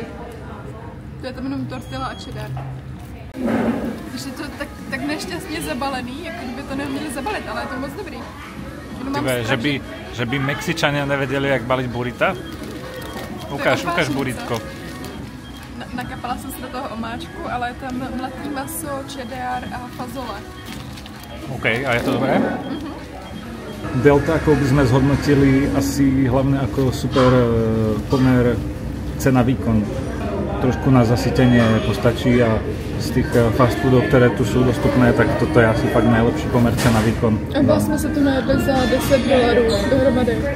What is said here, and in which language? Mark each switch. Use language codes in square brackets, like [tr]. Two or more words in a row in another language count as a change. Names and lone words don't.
[cs] To je tam jenom tortilla a cheddar. Když je to tak nešťastně zabalený, jako by to neuměli zabalit, ale je to moc dobrý. [sk] Že by Mexičania nevedeli, jak baliť burrita? Ukáž burritko. [cs] Nakapala jsem se do toho omáčku, ale je tam mletý maso, cheddar a fazole. [sk] OK, a je to dobré? Del Taco by sme zhodnotili asi hlavne ako super pomer cena-výkon. Trošku na zasytenie postačí a z tých fast foodov, ktoré tu sú dostupné, tak toto je asi fakt najlepší pomer cena-výkon. A vlastne sa tu najedli za $10 dohromady.